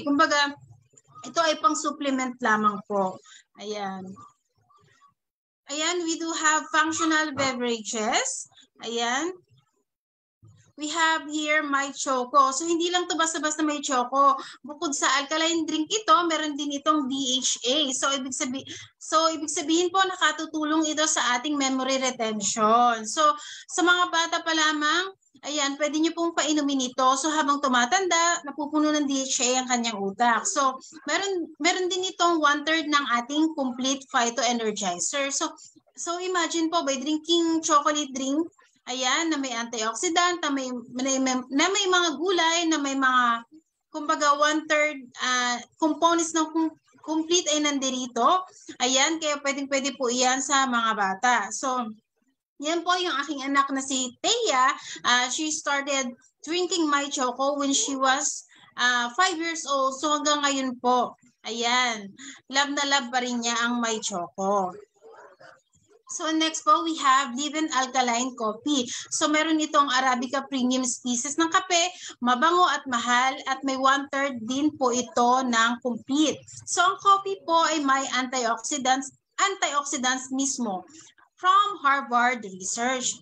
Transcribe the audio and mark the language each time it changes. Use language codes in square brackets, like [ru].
[tl] Kumbaga, ito ay pang supplement lamang po. Ayan. [en] Ayan, we do have functional beverages. Ayan. We have here My Choco. [tl] So, hindi lang to basta-basta My Choco. Bukod sa alkaline drink ito, meron din itong DHA. So, ibig sabihin po, nakatutulong ito sa ating memory retention. So, sa mga bata pa lamang, ayan, pwede nyo pong painumin ito. So, habang tumatanda, napupuno ng DHA ang kanyang utak. So, meron din itong 1/3 ng ating complete phytoenergizer. So, imagine po, [en] by drinking chocolate drink, [tl] ayan, na may antioxidant, na may mga gulay, na may mga, kumbaga, 1/3 components ng complete ay nandirito. Ayan, kaya pwede po iyan sa mga bata. So, yan po yung aking anak na si Thea. [en] She started drinking My Choco when she was 5 years old. [tl] So, hanggang ngayon po, ayan, love na love pa rin niya ang My Choco. [en] So next po, we have Liven Alkaline Coffee. [tl] So meron itong Arabica Premium Species ng kape, mabango at mahal at may 1/3 din po ito ng complete. So ang coffee po ay may antioxidants mismo from Harvard Research.